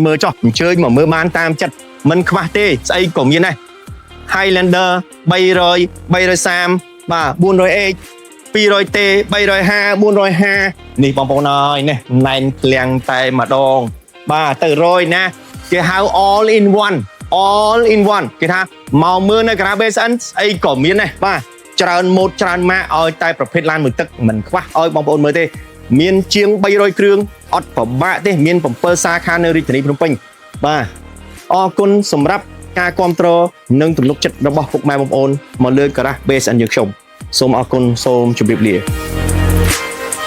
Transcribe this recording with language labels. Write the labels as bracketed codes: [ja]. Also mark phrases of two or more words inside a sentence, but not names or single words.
[km] មើលចុះអញ្ជើញមកមើលបានតាមចិត្តមិនខ្វះទេស្អីក៏មានដែរ Highlander 300 330បាទ 400H 200T 350 450នេះបងប្អូនអើយនេះ ណែនក្លៀងតែម្ដងបាទទៅ100ណាគេហៅ [en] all in one [km] គេថាមកមើលនៅការ៉ា BSN ស្អីក៏មានដែរបាទច្រើនម៉ូដច្រើនម៉ាកឲ្យតែប្រភេទឡានមួយទឹកមិនខ្វះឲ្យបងប្អូនមើលទេមានជាង300គ្រឿងអត់ពិបាកទេមាន7សាខានៅរាជធានីភ្នំពេញបាទអរគុណសម្រាប់ការគាំទ្រនិងទំនុកចិត្តរបស់ពុកម៉ែបងប្អូនមកលើការ៉ា BSN យើងខ្ញុំសូមអរគុណសូមជម្រាបលា